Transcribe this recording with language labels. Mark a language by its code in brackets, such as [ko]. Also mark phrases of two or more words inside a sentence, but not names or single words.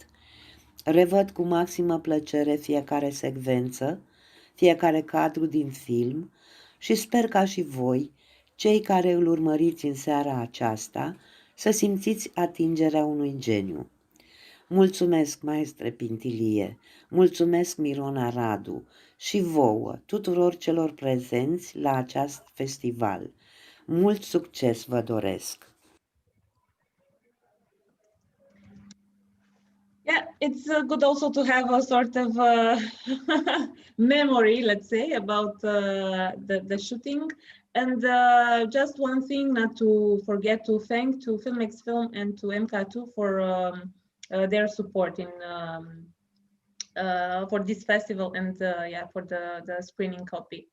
[ro] Revăd cu maximă plăcere fiecare secvență, fiecare cadru din film și sper ca și voi, cei care îl urmăriți în seara aceasta, să simțiți atingerea unui geniu. Mulțumesc, maestre Pintilie, mulțumesc Mirona Radu și vouă, tuturor celor prezenți la acest festival. Mult succes vă doresc! [en] Yeah, it's good also to have a sort of memory, let's say, about the shooting. And just one thing, not to forget to thank to Filmex Film and to MK2 for their support in for this festival and yeah, for the screening copy.